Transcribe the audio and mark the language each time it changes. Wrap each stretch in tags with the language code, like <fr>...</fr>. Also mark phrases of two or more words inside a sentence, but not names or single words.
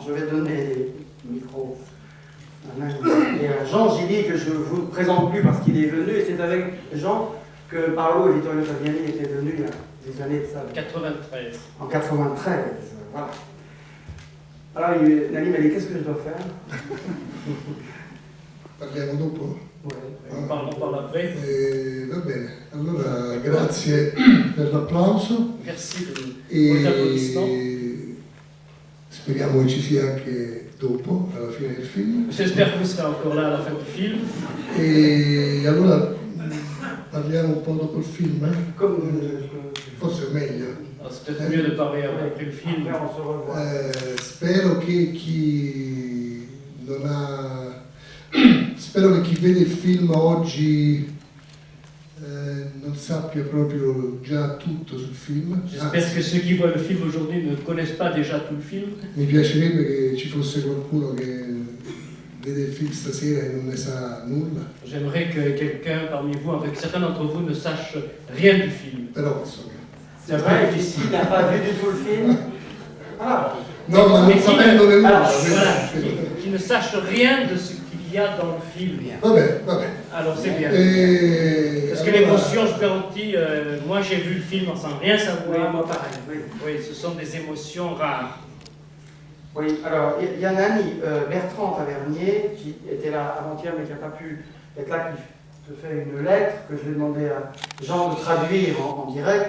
<fr>Je vais donner les micros à Jean Gilly, que je ne vous présente plus parce qu'il est venu, et c'est avec Jean que Paolo et Vittorio Fabiani étaient venus il y a des années de ça. 93. En 93, voilà. Alors Nanni m'a dit, qu'est-ce que je dois faire?</fr> <it>Parliamo dopo? Parlo après. Va bene, allora grazie per l'applauso.</it> <fr>Merci pour les applaudissements.</fr> <it>Speriamo che ci sia anche dopo, alla fine del film.</it> <fr>J'espère que vous serez encore là à la fin du film.</fr> <it>E allora parliamo un po' dopo il film, forse è meglio.</it> <fr>C'est peut-être mieux de parler après le film.</fr> <it>Spero che chi non ha... Spero che chi vede il film oggi non sappia proprio già tutto sul film.</it> <fr>J'espère que ceux qui voient le film aujourd'hui ne connaissent pas déjà tout le film.</fr> <it>Mi piacerebbe che ci fosse qualcuno che vede il film stasera e non ne sa nulla.</it> <fr>J'aimerais que quelqu'un parmi vous, avec certains d'entre vous, ne sache rien du film.</fr> <it>Però insomma.</it> <fr>C'est vrai qu'ici, il n'a pas vu du tout le film. Ah.</fr> <it>No, ma non sapendo nemmeno.</it> <fr>Voilà, qui ne sache rien de ce qu'il y a dans le film.</fr> <it>Vabbè.</it> <fr>Alors c'est bien. Parce que</fr> <it>allora...</it> <fr>l'émotion, je garantis, moi j'ai vu le film sans rien savoir. Moi pareil, oui. Oui, ce sont des émotions rares. Oui, alors il y a Nanni Bertrand Tavernier qui était là avant-hier mais qui n'a pas pu être là, qui te fait une lettre que je vais demander à Jean de traduire en direct.</fr>